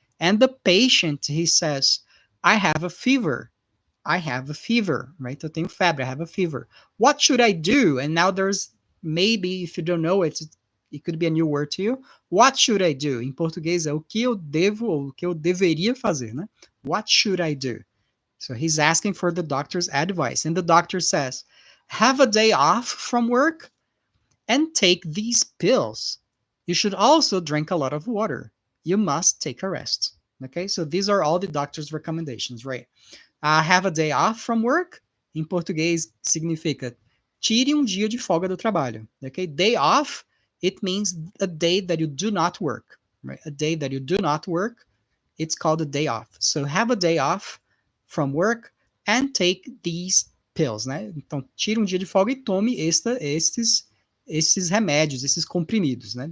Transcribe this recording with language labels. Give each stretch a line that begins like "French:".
English: And the patient, he says, I have a fever. I have a fever, right?
Portuguese: Eu tenho febre,
English: I have a fever. What should I do? And now there's maybe, if you don't know it, it could be a new word to you. What should I do?
Portuguese: Em português é o que eu devo ou o que eu deveria fazer, né?
English: What should I do? So he's asking for the doctor's advice. And the doctor says, have a day off from work and take these pills. You should also drink a lot of water. You must take a rest. Okay, so these are all the doctor's recommendations, right? Have a day off from work,
Portuguese: em português significa tire dia de folga do trabalho.
English: Okay, day off, it means a day that you do not work, right? A day that you do not work, it's called a day off. So have a day off from work and take these pills, né?
Portuguese: Então, tire dia de folga e tome esses remédios, esses comprimidos, né?